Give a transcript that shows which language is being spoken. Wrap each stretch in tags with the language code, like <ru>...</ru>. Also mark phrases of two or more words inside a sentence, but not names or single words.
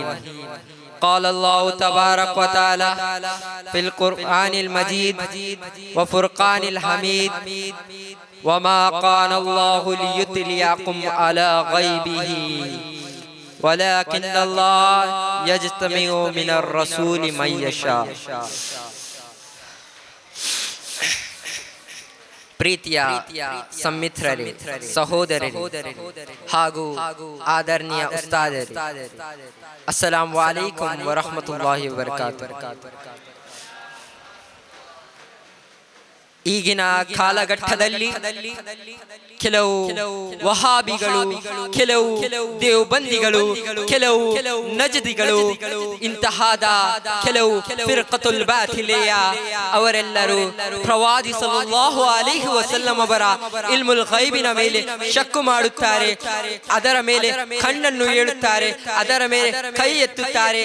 <ar>قال الله تبارك وتعالى في القرآن المجيد وفرقان الحميد وما كان الله ليطلعكم على غيبه ولكن الله يجتمع من الرسول من يشاء.</ar> <kn>ಪ್ರೀತಿಯ ಸಮ್ಮಿತ್ರರೇ, ಸಹೋದರರೇ ಹಾಗೂ ಆದರಣೀಯ ಉಸ್ತಾದರೇ,</kn> <ar>السلام عليكم ورحمة الله وبركاته.</ar> <kn>ಈಗಿನ ಕಾಲಘಟ್ಟದಲ್ಲಿ ಕೆಲವು ವಹಾಬಿಗಳು, ಕೆಲವು ದೇವಬಂದಿಗಳು, ಕೆಲವು ನಜದಿಗಳು, ಇಂತಹಾದ ಕೆಲವು</kn> <ar>فرقة الباطل</ar> <kn>ಅವರೆಲ್ಲರೂ ಪ್ರವಾದಿ</kn> <ar>صلى الله عليه وسلم</ar> <kn>ಅವರ</kn> <ar>علم الغيب</ar> <kn>ಮೇಲೆ ಶಕ್ಕು ಮಾಡುತ್ತಾರೆ, ಅದರ ಮೇಲೆ ಕಣ್ಣನ್ನು ಹೇಳುತ್ತಾರೆ, ಅದರ ಮೇಲೆ ಕೈ ಎತ್ತುತ್ತಾರೆ.</kn>